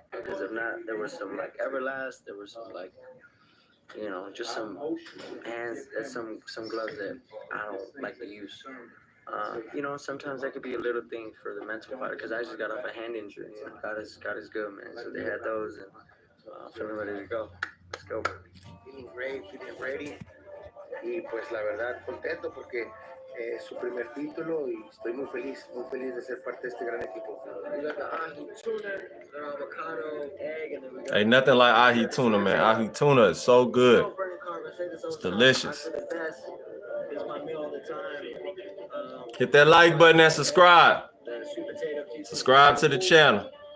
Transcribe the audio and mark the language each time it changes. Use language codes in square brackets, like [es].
[en] Because if not, there was some like Everlast, there was some like, you know, just some hands, some gloves that I don't like to use. You know, sometimes that could be a little thing for the mental fighter because I just got off a hand injury. You know, God is good, man. So they had those and feeling ready to go. Let's go. Feeling great, feeling ready. [es] Y pues la verdad contento porque su primer título y estoy muy feliz de ser parte de este gran equipo. [en] We got the ahi tuna, the avocado, egg, and then we got Ain't nothing like ahi tuna, man. Ahi tuna is so good. It's delicious. It's my meal all the time. Hit that like button and subscribe. The sweet potato Subscribe to the channel.